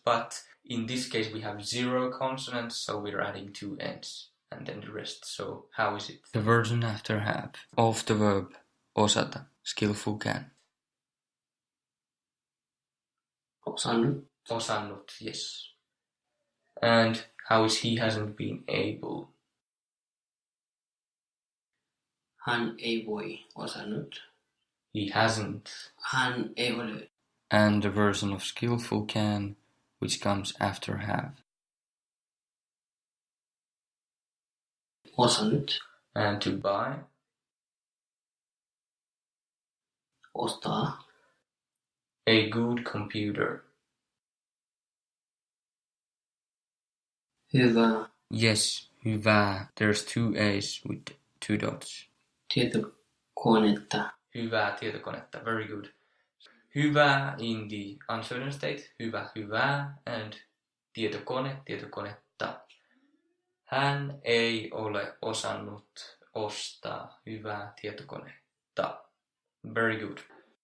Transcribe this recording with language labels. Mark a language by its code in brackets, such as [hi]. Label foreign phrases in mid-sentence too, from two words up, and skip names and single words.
[en] But in this case, we have 0 consonants, so we're adding 2 N's and then the rest. So how is it? The version after have of the verb osata, skillful can. [fi] Osannut, yes. [en] And how is he hasn't been able? [fi] Hän ei voi osannut. [en] He hasn't. [fi] Hän ei ole. [en] And the version of skillful can, which comes after have. [fi] Osannut. [en] And to buy. [fi] Ostaa. [en] A good computer. [fi] Hyvä. Yes, hyvä. [en] There's two A's with two dots. [fi] Tietokonetta. Hyvää tietokonetta. [en] Very good. Hyvä in the uncertain state. [fi] Hyvä, hyvää. And tietokone, tietokonetta. Hän ei ole osannut ostaa hyvää tietokonetta. [en] Very good.